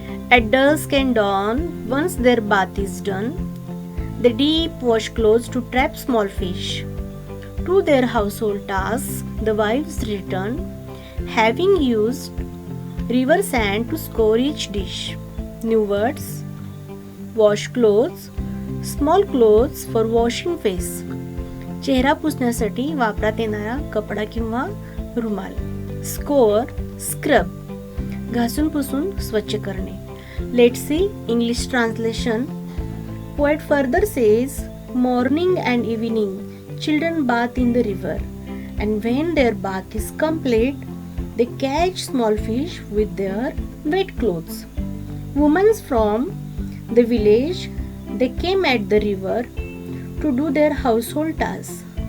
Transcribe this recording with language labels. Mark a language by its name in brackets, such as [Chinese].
[English] At dusk and dawn, once their bath is done, they deep wash clothes to trap small fish. To their household tasks, the wives return, having used river sand to score each dish. New words: wash clothes, small clothes for washing face. [Marathi] चेहरा पुसण्यासाठी वापरात येणारा कपडा किंवा रुमाल. Score, scrub, घासून पुसून स्वच्छ करणे. [English] Let's see English translation. Poet further says, morning and evening children bath in the river, and when their bath is complete, they catch small fish with their wet clothes. Women from the village, they came at the river to do their household tasks.